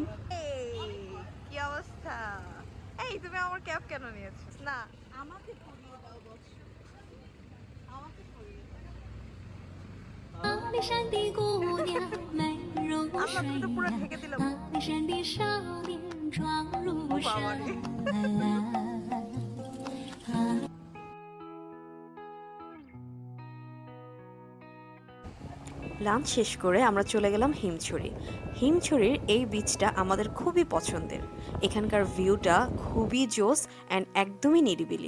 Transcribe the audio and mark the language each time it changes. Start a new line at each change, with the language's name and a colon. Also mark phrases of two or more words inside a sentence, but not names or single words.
Bangla: কি অবস্থা? এই তুমি আমার ক্যাপ কেন নিয়েছো? না, আমাকে পরিয়ে দাও বস, আমাকে পরিয়ে দাও।
Chinese: 阿里山的姑娘美如
Bangla: আল্লাহ,
Chinese: 水
Bangla: তুমি তো পুরো
Chinese: 呀，
Bangla: ঢেকে দিলাম।
Chinese: 阿里山的少年壮如
Bangla: ও
Chinese: 山
Bangla: বাবা রে।。লাঞ্চ শেষ করে আমরা চলে গেলাম হিমছড়ি। হিমছড়ির এই বিচটা আমাদের খুবই পছন্দের। এখানকার ভিউটা খুবই জোস অ্যান্ড একদমই নিরিবিলি।